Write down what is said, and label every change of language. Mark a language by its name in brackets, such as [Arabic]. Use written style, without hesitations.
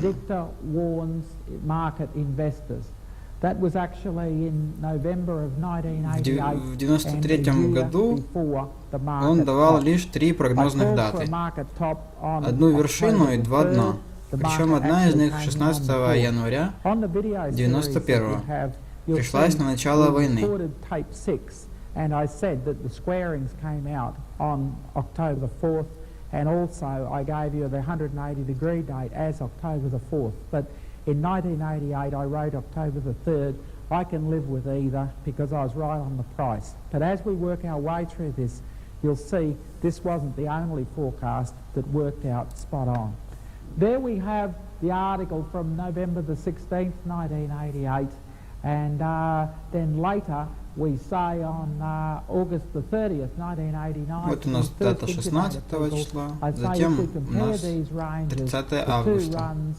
[Russian] В 1993 году он давал лишь 3 прогнозных даты. Одну вершину и 2 дна. Причем одна из них 16 января 1991 пришлась на начало войны. [English] And I said that the squarings came out on October the 4th, and also I gave you the 180-degree date as October the 4th. But in 1988 I wrote October the 3rd. I can live with either because I was right on the price. But as we work our way through this, you'll see this wasn't the only forecast that worked out spot on. There we have the article from November the 16th, 1988, and then later we say on August the 30th, 1989. [Russian] Вот у нас дата 16 числа, затем у нас 30 августа.